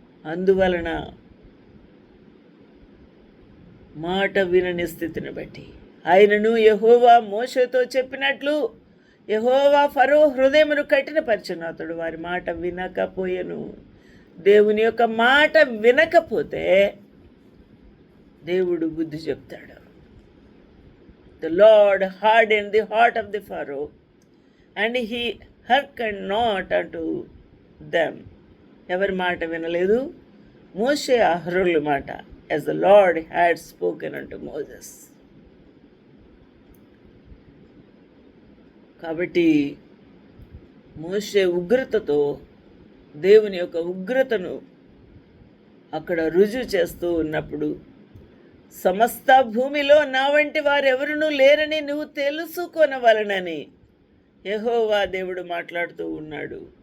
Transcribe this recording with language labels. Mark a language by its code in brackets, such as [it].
[te] అందువలన మాట వినని స్థితిని బట్టి ఆయనను యెహోవా మోషేతో చెప్పినట్లు యెహోవా ఫరో హృదయమును కఠినపరచెను, అతడు వారి మాట వినకపోయెను. దేవుని యొక్క మాట వినకపోతే దేవుడు బుద్ధి చెప్తాడు. [en] The Lord hardened the heart of the Pharaoh, and he hearkened not unto them. [te] ఎవరి మాట వినలేదు? మోషే అహరోనుల మాట. [en] As the Lord had spoken unto Moses. [te] కాబట్టి మోషే ఉగ్రతతో దేవుని యొక్క ఉగ్రతను అక్కడ రుజువు చేస్తూ ఉన్నప్పుడు, సమస్త భూమిలో నా వంటి వారెవరునూ లేరని నువ్వు తెలుసుకొనవలనని యెహోవా దేవుడు మాట్లాడుతూ ఉన్నాడు.